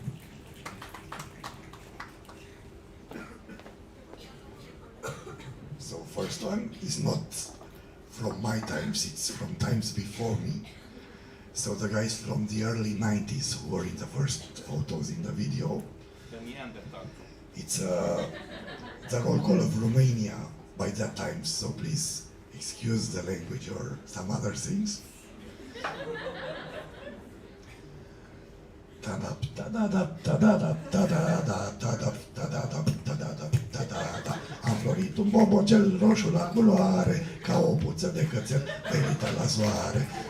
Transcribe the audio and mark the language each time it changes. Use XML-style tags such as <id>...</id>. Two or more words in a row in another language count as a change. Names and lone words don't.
<en>So first one is not from my times, it's from times before me. So the guys from the early 90s who were in the first photos in the video, it's the roll call of Romania by that time, so please excuse the language or some other things.</en> <ro>Am florit un bobocel roșu la culoare, ca o puță de cățel venită la soare.</ro>